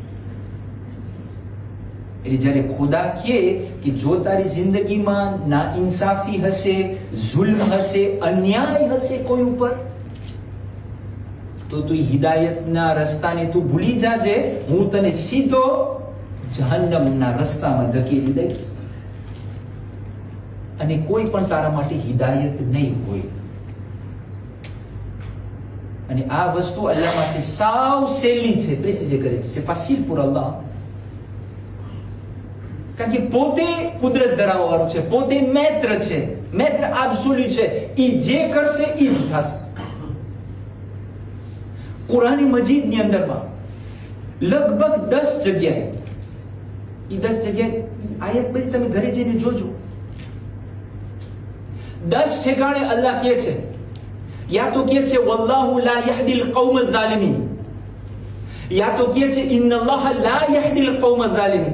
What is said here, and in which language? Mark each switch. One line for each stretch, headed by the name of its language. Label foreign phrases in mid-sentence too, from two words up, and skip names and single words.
Gujarati: એટલે જ્યારે ખુદા કહે કે જો તારી જિંદગીમાં ના ઇન્સાફી હશે, જુલ્મ હશે, અન્યાય હશે કોઈ ઉપર, તો તું હિદાયતના રસ્તાને તું ભૂલી જાજે, હું તને સીધો જહન્નમના રસ્તામાં ધકેલી દઈશ અને કોઈ પણ તારા માટે હિદાયત નહીં હોય. અને આ વસ્તુ અલ્લાહ માટે સાવ સહેલી છે, પ્રેસિઝે કરે છે.
French: c'est facile pour Allah,
Gujarati: કારણ કે પોતે કુદરત ધરાવવાળો છે, પોતે મૈત્ર છે,
French: maître absolu
Gujarati: છે. એ જે કરશે એ જ થશે. કુરાન મજીદની અંદરમાં લગભગ 10 જગ્યાએ, એ 10 જગ્યાએ આયત બધી તમે ઘરે જઈને જોજો, 10 ઠેકાણે અલ્લાહ કહે છે, યા તો કહે છે
Arabic: والله لا يهدي القوم الظالمين,
Gujarati: યા તો કહે છે
Arabic: إن الله لا يهدي القوم الظالمين.